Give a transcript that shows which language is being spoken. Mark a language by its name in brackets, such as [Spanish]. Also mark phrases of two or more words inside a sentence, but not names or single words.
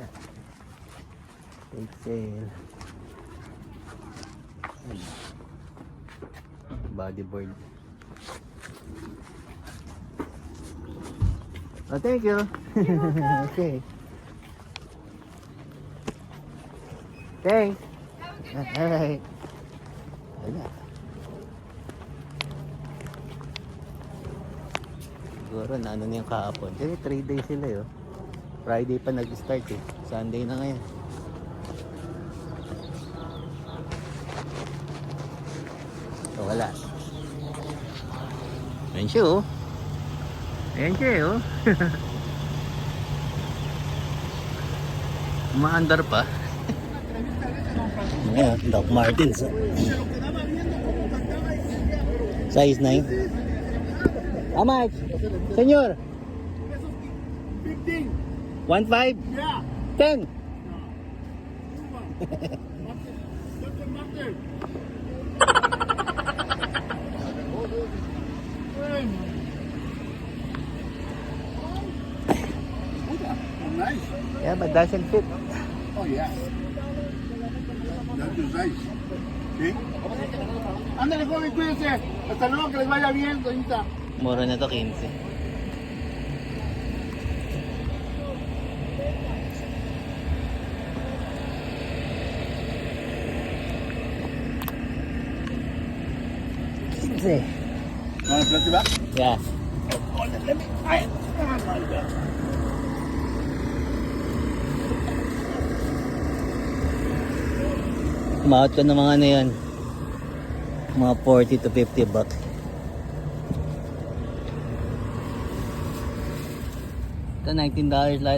[English] Take sale. Bodyboard. Oh, thank you. Okay. Thanks. Alright. [Filipino] Wala. Siguro na ano na yung kahapon. Kasi 3 days sila yun. Friday pa nag-start eh. Sunday na ngayon. So wala. Ayan siya oh. Ayan siya oh. Umaandar pa. Ayan, Doc Martens. Size 9. [English] How much? Senyor? 15. 1.5? Yeah. 10. Yeah, but doesn't fit. Oh, yeah. That's your size. [Spanish] ¿Sí? Ándale, joven, cuídense. Hasta luego, que les vaya bien, doñita. [Filipino] Mura na to 15. [Spanish] ¿Van a platicar? [English] Yeah. [Filipino] Umahot ka ng mga ano yan. Mga [English] 40 to 50 bucks. [Filipino] Ito $19 lahat.